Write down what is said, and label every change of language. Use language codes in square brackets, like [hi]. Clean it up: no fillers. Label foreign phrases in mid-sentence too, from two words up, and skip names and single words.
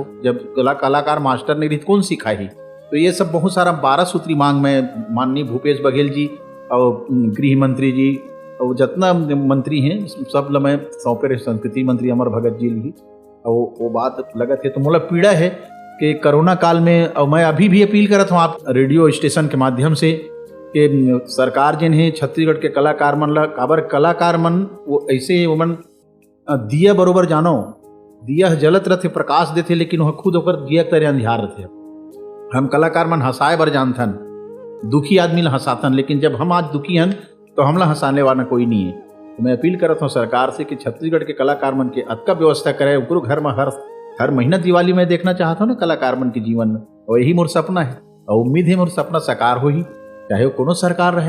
[hne] जब कलाकार मास्टर नहीं रही कौन सिखाही। तो ये सब बहुत सारा 12 सूत्री मांग में माननीय भूपेश बघेल जी और गृह मंत्री जी और जितना मंत्री हैं सब ला मैं सौंपे रहे, संस्कृति मंत्री अमर भगत जी भी। और वो बात लगत है तो मोला पीड़ा है कि कोरोना काल में, और मैं अभी भी अपील करत हूँ आप रेडियो स्टेशन के माध्यम से कि सरकार जिन है छत्तीसगढ़ के कलाकार मन ला, काबर कलाकार मन वो ऐसे मन दिया बरोबर जानो, दिया जलत रहते प्रकाश देते, लेकिन वह खुद होकर दिया तरह अंधियार रहते। हम कलाकार मन हंसाए बर जानथन, दुखी आदमी ला हंसाथन, लेकिन जब हम आज दुखी हन तो हमला हंसाने वाला कोई नहीं है। तो मैं अपील करता हूँ सरकार से कि छत्तीसगढ़ के कलाकार मन के अतका व्यवस्था करे, उनको घर में हर महीना दिवाली में देखना चाहता हूँ ना कलाकार मन के जीवन में, और यही मोर सपना है और उम्मीद है मोर सपना साकार हो ही, चाहे वो कोनो सरकार रहे।